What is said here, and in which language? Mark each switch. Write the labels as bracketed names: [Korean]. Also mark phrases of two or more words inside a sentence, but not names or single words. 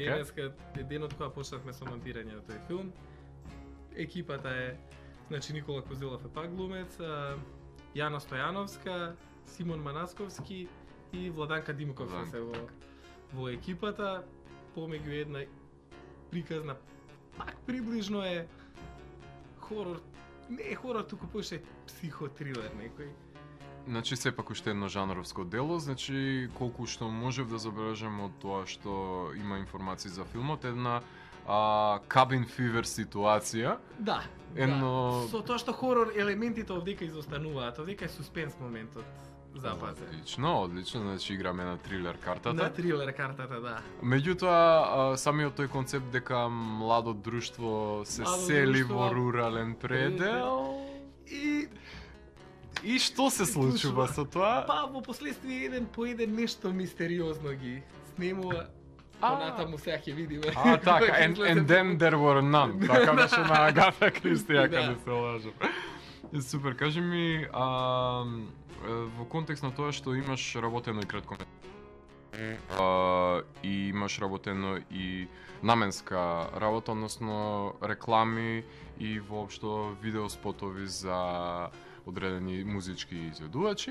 [Macedonian] Денеска е денот кога почнавме со монтирање на тој филм. Екипата е, значи Никола Козилов е пак глумец, Јана Стојановска, Симон Манасковски и Владанка Димков се во екипата, помеѓу една приказна, пак приближно е хорор, не е хорор, туку поише психотрилер некој. Значи сепак уште едно жанровско дело, значи колку што можев да забележам од тоа што има информации за филмот, една [English] cabin fever [Macedonian] ситуација. Да. Со тоа што хорор елементите овдека изостануваат, овдека е суспенс моментот. Одлично, значи играме на трилер картата. На трилер картата, да. Меѓутоа, самиот тој концепт дека младо друштво се сели во рурален предел и што се случува со тоа? Па во последствие еден по еден нешто мистериозно ги снемува. Понатаму сега ќе видиме. Така, [English] and then there were none. [Macedonian] Така беше на Агата Кристи, ако не се лажам. Супер, кажи ми, во контекст на тоа што имаш работено и кратко и имаш работено и наменска работа, односно реклами и воопшто видеоспотови за одредени музички изведувачи.